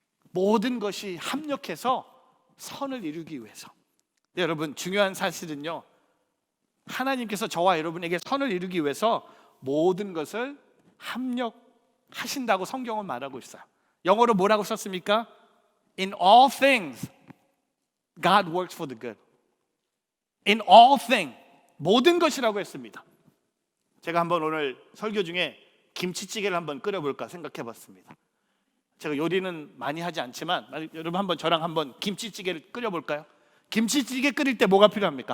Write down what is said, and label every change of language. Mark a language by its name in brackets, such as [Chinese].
[Korean] 모든 것이 합력해서 선을 이루기 위해서. 네, 여러분, 중요한 사실은요, 하나님께서 저와 여러분에게 선을 이루기 위해서 모든 것을 합력하신다고 성경은 말하고 있어요. 영어로 뭐라고 썼습니까? [English] In all things, God works for the good. In all things, [Korean] 모든 것이라고 했습니다. 제가 한번 오늘 설교 중에 김치찌개를 한번 끓여볼까 생각해 봤습니다. 제가 요리는 많이 하지 않지만 여러분 한번 저랑 한번 김치찌개를 끓여볼까요? 김치찌개 끓일 때 뭐가 필요합니까?